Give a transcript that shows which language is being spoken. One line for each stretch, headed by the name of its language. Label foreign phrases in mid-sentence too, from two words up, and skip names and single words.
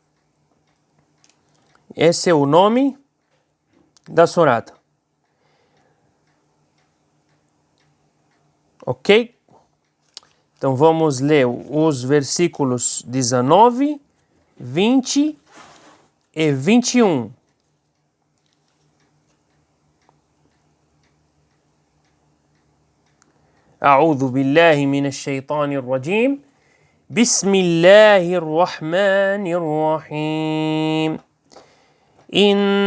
Portuguese: Esse é o nome da surata, ok? Então vamos ler os versículos 19, 20 e 21.
Arabic: أعوذ بالله من الشيطان الرجيم بسم الله الرحمن الرحيم إن